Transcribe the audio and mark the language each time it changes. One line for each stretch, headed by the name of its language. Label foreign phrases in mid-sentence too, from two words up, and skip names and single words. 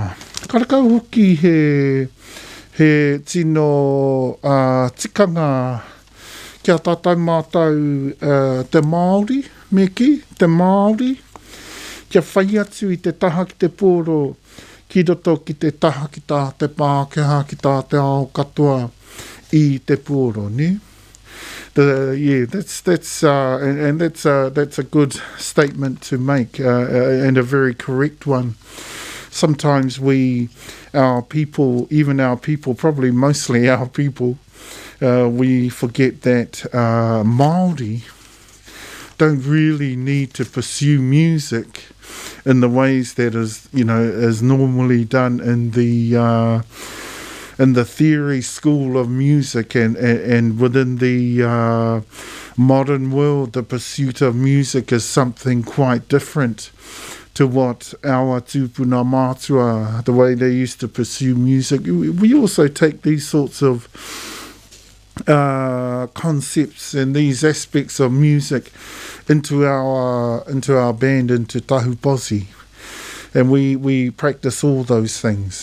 Māori: Karakau hoki he tino tikanga kia tātou mātou te Māori, me ki, te Māori, kia whai atu I te taha ki te pōro, ki roto ki te taha ki tā te Pākehā, ki tā te ao katoa I te pōro, ne?
English: That's a good statement to make and a very correct one. Sometimes our people, probably mostly our people, we forget that Māori don't really need to pursue music in the ways that is normally done in the theory school of music and within the modern world, the pursuit of music is something quite different to what our
Māori: tūpuna mātua,
English: the way they used to pursue music. We also take these sorts of concepts and these aspects of music into our band, into Tahu Posi, and we practice all those things.